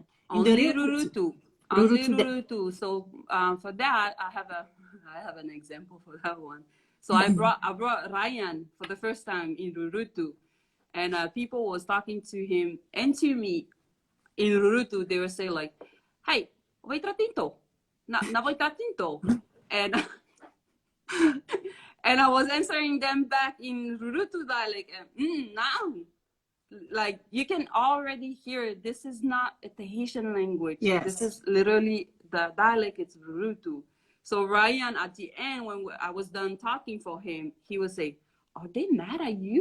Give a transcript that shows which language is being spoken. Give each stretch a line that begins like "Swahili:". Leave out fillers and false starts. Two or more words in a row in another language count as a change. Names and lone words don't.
English: Only Rurutu. Only Rurutu. Rurutu. So for that, I have an example for that one. So I brought Ryan for the first time in Rurutu, and people was talking to him and to me in Rurutu. They were saying like,
Austral: "Hey, vai tratinto, na vai tratinto,"
English: and and I was answering them back in Rurutu dialect. Now, like you can already hear this is not a Tahitian language. Yes. This is literally the dialect. It's Rurutu. So Ryan, at the end, when I was done talking for him, he would say, "Are they mad at you?